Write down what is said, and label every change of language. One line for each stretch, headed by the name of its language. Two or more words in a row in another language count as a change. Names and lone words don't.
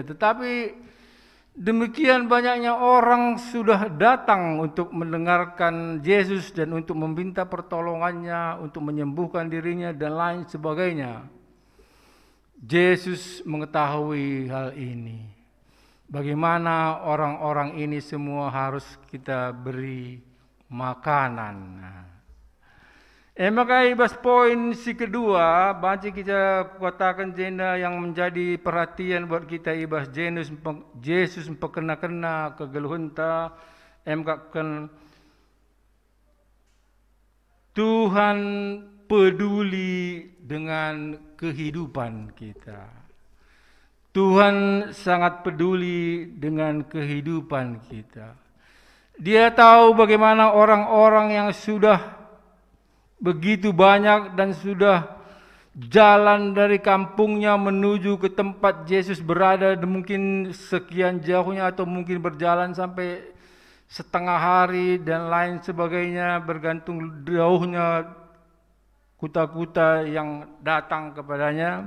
Indonesian: Tetapi demikian banyaknya orang sudah datang untuk mendengarkan Yesus dan untuk meminta pertolongannya, untuk menyembuhkan dirinya dan lain sebagainya. Yesus mengetahui hal ini. Bagaimana orang-orang ini semua harus kita beri makanan. Maka
Batak Karo: ibas poin si kedua,
Indonesian: baca kita katakan jenda yang menjadi perhatian buat kita
Batak Karo: ibas Yesus mempekena-kena kegeluhunta,
Indonesian: kan Tuhan peduli dengan kehidupan kita. Tuhan sangat peduli dengan kehidupan kita. Dia tahu bagaimana orang-orang yang sudah begitu banyak dan sudah jalan dari kampungnya menuju ke tempat Yesus berada, mungkin sekian jauhnya atau mungkin berjalan sampai setengah hari dan lain sebagainya, bergantung jauhnya kuta-kuta yang datang kepadanya.